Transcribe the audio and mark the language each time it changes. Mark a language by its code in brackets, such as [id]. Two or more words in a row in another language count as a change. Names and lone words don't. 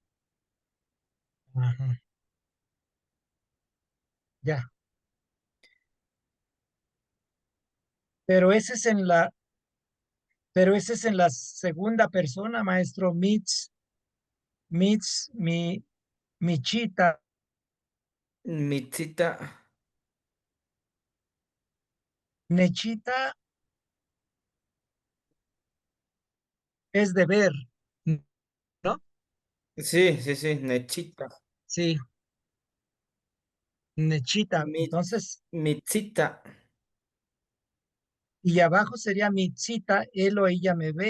[es] ajá, ya. Pero ese es en la, pero ese es en la segunda persona, maestro. Mi chita, Mitzita. Nechita es de ver, ¿no? Sí, sí, sí, Nechita. Sí, Nechita. Mitz, Entonces, Mitzita. y abajo sería mi cita, él o ella me ve.